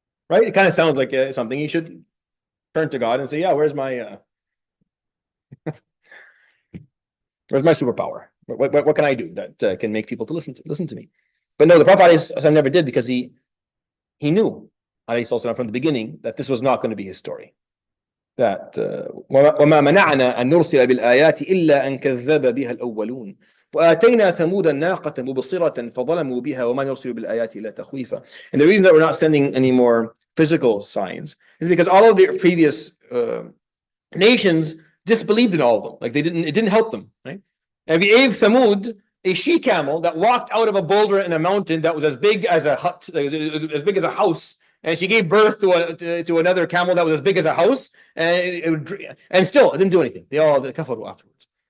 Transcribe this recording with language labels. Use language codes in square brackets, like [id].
[en] Right? It kind of sounds like something you should turn to God and say, yeah, where's my superpower? What can I do that can make people to listen to me? But no, the Prophet ﷺ never did, because he knew ﷺ from the beginning that this was not going to be his story. [ar] That وما منعنا أن نرسل بالآيات إلا أن كذب بها الأولون وآتينا ثمود الناقة مبصرة فظلموا بها وما نرسل بالآيات إلا تخويفا. [en] And the reason that we're not sending any more physical signs is because all of the previous nations disbelieved in all of them. Like it didn't help them, right? And we gave Thamud a she camel that walked out of a boulder in a mountain that was as big as a hut, as big as a house, and she gave birth to another camel that was as big as a house, and still it didn't do anything. They all kafaru afterwards.